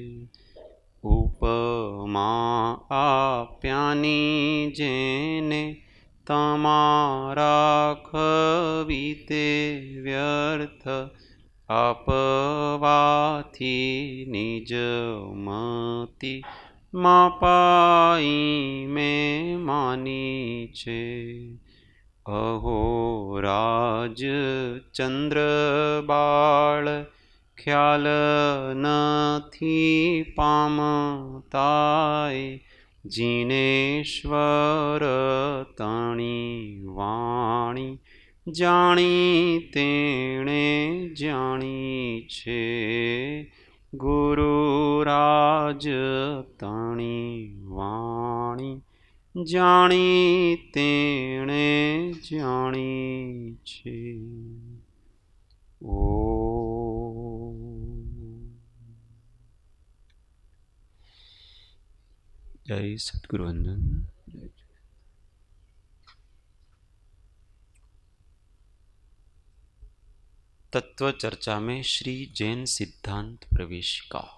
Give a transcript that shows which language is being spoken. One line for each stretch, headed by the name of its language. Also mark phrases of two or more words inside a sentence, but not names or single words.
Gujarati: ઉપમા આપ્યાની જેને તમારા ખવીતે વ્યર્થ આપવાથી નિજ મતિ માપાઈ મેં માની છે। અહો રાજ ચંદ્ર બાળ ખ્યાલ નથી પામતાય જિનેશ્વર તણી વાણી જાણી તેણે જાણી છે। ગુરુરાજ તણી વાણી જાણી તેણે જાણી છે। ઓ જય સદ્ગુરુ વંદન।
Hindi: तत्व चर्चा में श्री जैन सिद्धांत प्रवेशिका।